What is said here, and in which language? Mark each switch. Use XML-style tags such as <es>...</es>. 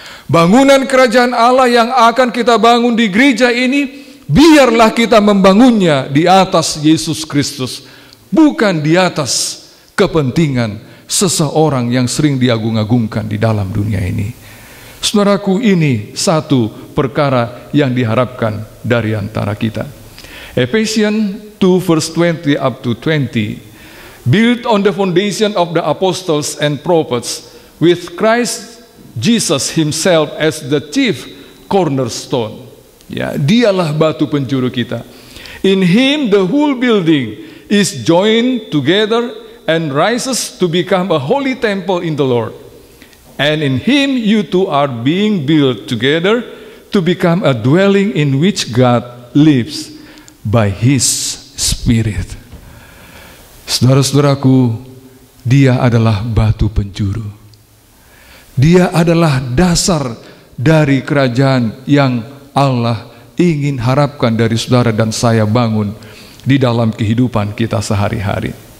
<id>Bangunan kerajaan Allah yang akan kita bangun di gereja ini, biarlah kita membangunnya di atas Yesus Kristus, bukan di atas kepentingan seseorang yang sering diagung-agungkan di dalam dunia ini. Saudaraku, ini satu perkara yang diharapkan dari antara kita.</id> <en>Ephesians 2 verse 20 up to 20, built on the foundation of the apostles and prophets, with Christ Jesus himself as the chief cornerstone.</en> <id>Ya, dialah batu penjuru kita.</id> <en>In him the whole building is joined together and rises to become a holy temple in the Lord. And in him you two are being built together to become a dwelling in which God lives by his Spirit.</en> <id>Saudara-saudaraku, dia adalah batu penjuru. Dia adalah dasar dari kerajaan yang Allah ingin harapkan dari saudara dan saya bangun di dalam kehidupan kita sehari-hari.</id>